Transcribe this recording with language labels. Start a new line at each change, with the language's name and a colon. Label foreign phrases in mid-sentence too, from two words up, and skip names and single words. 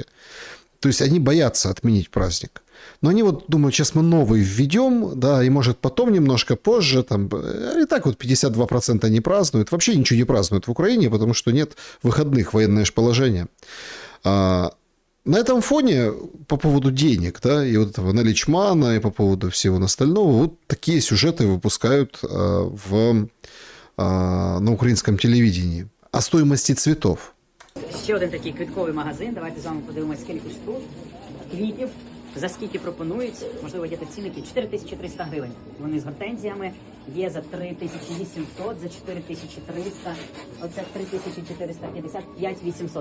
Russian: То есть они боятся отменить праздник. Но они вот думают, сейчас мы новый введем, да, и может потом немножко позже, там, и так вот 52% не празднуют, вообще ничего не празднуют в Украине, потому что нет выходных, военное же положение. На этом фоне по поводу денег, да, и вот этого наличмана, и по поводу всего остального, вот такие сюжеты выпускают на украинском телевидении о стоимости цветов.
Ukrainian: Ще один такий квітковий магазин. Давайте з вами подивимося, скільки штук квітів, за скільки пропонують. Можливо, є та цінники 4300 гривень. Вони з гортензіями є за 3800, за 4300, оце 3450, 5800.